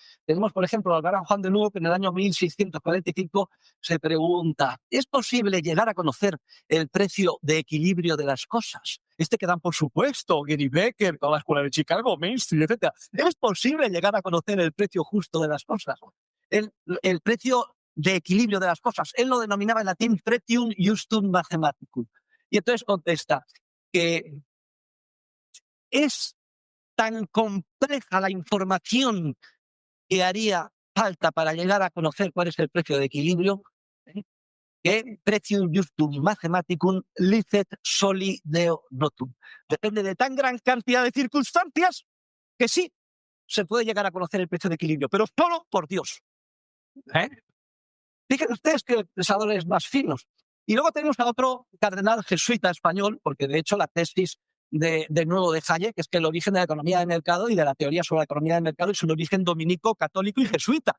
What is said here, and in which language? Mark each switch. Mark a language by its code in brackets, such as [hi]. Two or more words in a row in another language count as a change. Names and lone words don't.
[es] Tenemos, por ejemplo, al gran Juan de Lugo, que en el año 1645 se pregunta, ¿es posible llegar a conocer el precio de equilibrio de las cosas? Que dan por supuesto, Gary Becker, con la Escuela de Chicago, Main Street, etc. ¿Es posible llegar a conocer el precio justo de las cosas? El precio de equilibrio de las cosas. Él lo denominaba en latín [la] pretium justum mathematicum. [es] Y entonces contesta que es tan compleja la información que haría falta para llegar a conocer cuál es el precio de equilibrio, que [la] pretium justum mathematicum licet soli deo notum. [es] Depende de tan gran cantidad de circunstancias que sí se puede llegar a conocer el precio de equilibrio, pero solo por Dios. Fíjense ustedes que pensadores más finos. Y luego tenemos a otro cardenal jesuita español, porque de hecho la tesis de nuevo de Hayek es que el origen de la economía de mercado y de la teoría sobre la economía de mercado es un origen dominico, católico y jesuita.